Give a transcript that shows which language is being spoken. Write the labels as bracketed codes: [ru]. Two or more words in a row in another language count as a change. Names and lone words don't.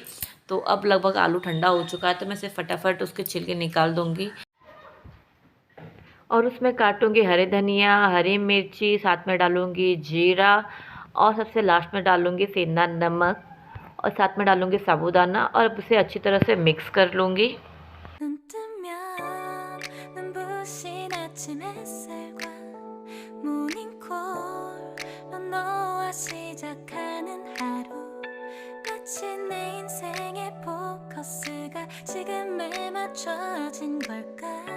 [hi] तो अब लगभग आलू ठंडा हो चुका है, तो मैं इसे फटाफट उसके छिलके निकाल दूँगी और उसमें काटूँगी हरे धनिया, हरी मिर्ची, साथ में डालूँगी जीरा, और सबसे लास्ट में डालूँगी सेंधा नमक, और साथ में डालूँगी साबूदाना, और अब उसे अच्छी तरह से मिक्स कर लूँगी। [ko] 눈 뜨면 눈부신 아침 햇살과 모닝콜로 너와 시작하는 하루 마치 내 인생의 포커스가 지금에 맞춰진 걸까।